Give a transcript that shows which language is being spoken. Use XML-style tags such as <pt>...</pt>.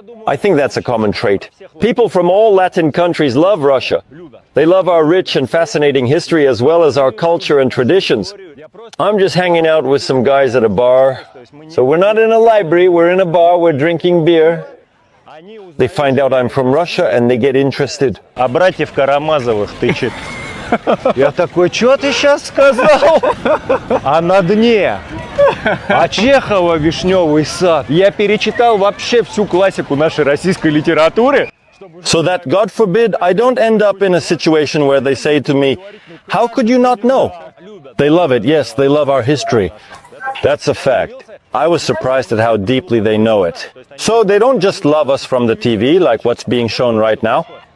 <en>I think that's a common trait. People from all Latin countries love Russia. They love our rich and fascinating history as well as our culture and traditions. I'm just hanging out with some guys at a bar. So we're not in a library, we're in a bar, we're drinking beer. They find out I'm from Russia and they get interested.</en> <ru>А братьев Карамазовых тычет. Я такой, что ты сейчас сказал? А на дне? А Чехова «Вишневый сад». Я перечитал вообще всю классику нашей российской литературы.</ru> <en>So that, God forbid, I don't end up in a situation where they say to me, how could you not know? They love it, yes, they love our history. That's a fact. I was surprised at how deeply they know it. So they don't just love us from the TV, like what's being shown right now.</en>